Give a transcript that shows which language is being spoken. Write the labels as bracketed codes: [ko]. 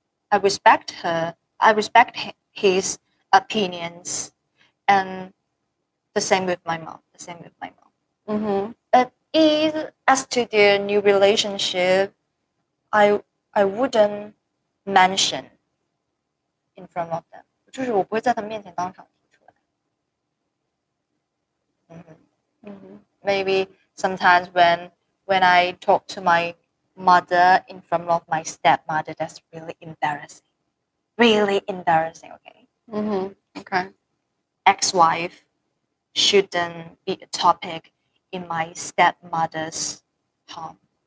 [en] I respect her. I respect his opinions, and the same with my mom. The same with my mom. Mm-hmm. But as to their new relationship, I wouldn't mention in front of them. [zh] 就是我不会在他们面前当场提出来。 [en] Maybe sometimes when I talk to my mother in front of my stepmother, that's really embarrassing. Really embarrassing. Okay. Mm-hmm. Okay. Ex-wife shouldn't be a topic in my stepmother's home.